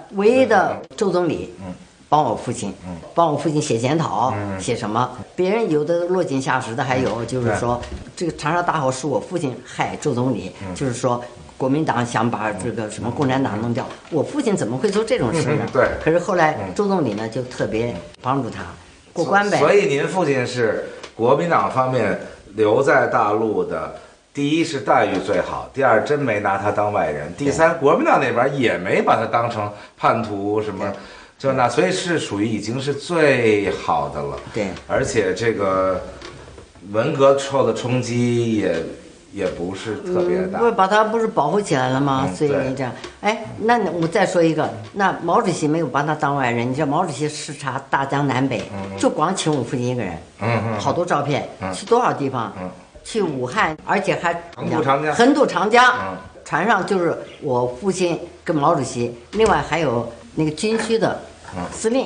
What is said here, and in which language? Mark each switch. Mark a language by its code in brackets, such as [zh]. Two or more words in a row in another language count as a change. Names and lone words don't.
[zh] 唯一的周總理幫我父親寫檢討，寫什麼？別人有的落井下石的，還有就是說，這個長沙大火是我父親害周總理，就是說國民黨想把這個什麼共產黨弄掉，我父親怎麼會做這種事呢？對。可是後來周總理呢就特別幫助他過關唄。所以您父親是國民黨方面留在大陸的，第一是待遇最好，第二真沒拿他當外人，第三國民黨那邊也沒把他當成叛徒什麼。就那，所以是屬於已經是最好的了。對，而且這個文革受的衝擊也不是特別大。把他不是保護起來了嗎？所以這樣，哎，那我再說一個，那毛主席沒有把他當外人。你知道毛主席視察大江南北，就光請我父親一個人，好多照片，去多少地方？去武漢，而且還橫渡長江，船上就是我父親跟毛主席，另外還有那個軍區的司令